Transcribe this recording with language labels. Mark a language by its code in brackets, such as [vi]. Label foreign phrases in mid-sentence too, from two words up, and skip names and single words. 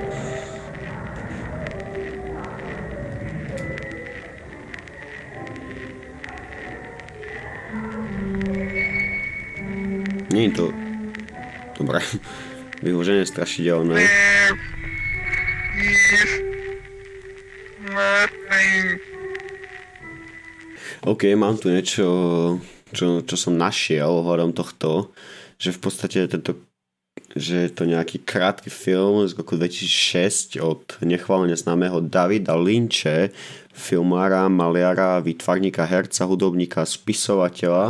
[sk] Nie je to... Dobre. Vyhoženie strašidelné. [en] There is nothing. [sk] OK, mám tu niečo, čo som našiel ohľadom tohto, že v podstate že je to nejaký krátky film z roku 2006 od nechválne známeho Davida Lynche, filmára, maliara, výtvarníka, herca, hudobníka, spisovateľa.